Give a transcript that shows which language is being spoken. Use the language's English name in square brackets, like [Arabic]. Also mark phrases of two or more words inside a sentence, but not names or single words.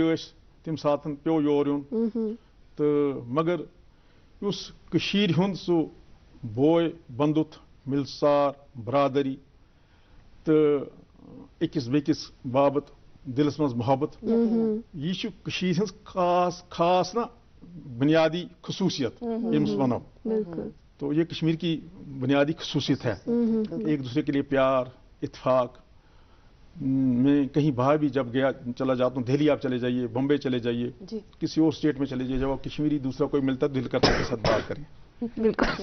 [Kashmiri] ٲسۍ تمہِ ساتہٕ پیوٚو یور یُن تہٕ مگر یُس کٔشیٖرِ ہُنٛد سُہ بوے بندُت مِلسار برادری تہٕ أکِس بیٚکِس باپت دلس منٛز محبت یہ چھُ کٔشیٖرِ ہٕنٛز خاص نا بنیادی خصوصیت ییٚمِس ونو تو [Urdu] یہ کشمیر کی بنیادی خصوصیت ہے ایک دوسرے کے لیے پیار اتفاق. میں کہیں باہر بھی جب گیا چلا جاتا ہوں دہلی آپ چلے جائیے بمبے چلے جائیے کسی اور اسٹیٹ میں چلے جائیے جب آپ کشمیری دوسرا کوئی ملتا ہے دل کرتا ہے کے ساتھ بات کریں.